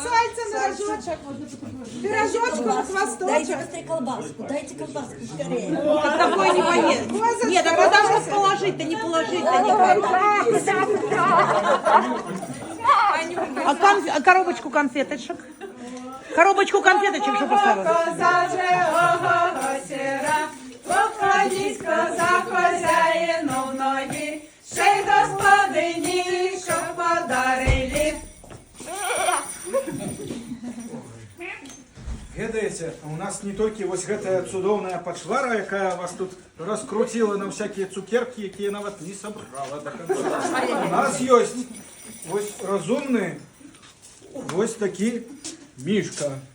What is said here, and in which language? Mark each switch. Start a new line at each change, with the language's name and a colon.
Russian: Сальца на рожочек. Пирожочком, хвосточек. Дайте быстрее колбаску, скорее. Такой не поест. Нет, а куда же положить-то, не положить-то никак. А коробочку конфеточек? Коробочку конфеточек же поставила.
Ukrainian: Коза же, ого, сера, походить коза хозяїну в ноги, ще й господині, що подарили.
Belarusian: Ведаеце, у нас не толькі вось гэтая цудоўная пачвара, якая вас тут раскруціла на всякія цукеркі, якія нават не сабрала
Russian: до конца.
Belarusian: У нас ёсць вось разумны, вось такі Мишка.